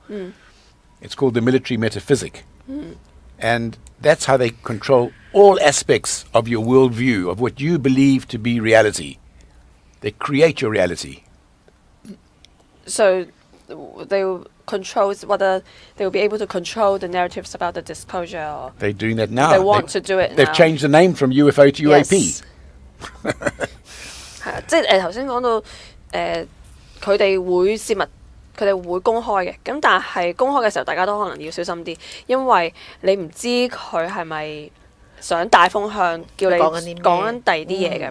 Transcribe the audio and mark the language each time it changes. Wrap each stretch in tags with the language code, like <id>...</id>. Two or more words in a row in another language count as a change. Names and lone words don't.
<en>It's called the military metaphysic. And that's how they control all aspects of your worldview, of what you believe to be reality. They create your reality. So they will control whether they will be able to control the narratives about the disclosure. Or They're doing that now. they want to do it They've now. changed the name from UFO to UAP. Yes.</en> <yue>係啊，即係頭先講到佢哋會泄密，佢哋會公開嘅。咁但係公開嘅時候，大家都可能要小心啲，因為你唔知佢係咪想帶風向，叫你講緊啲咩講緊第二啲嘢嘅。</yue>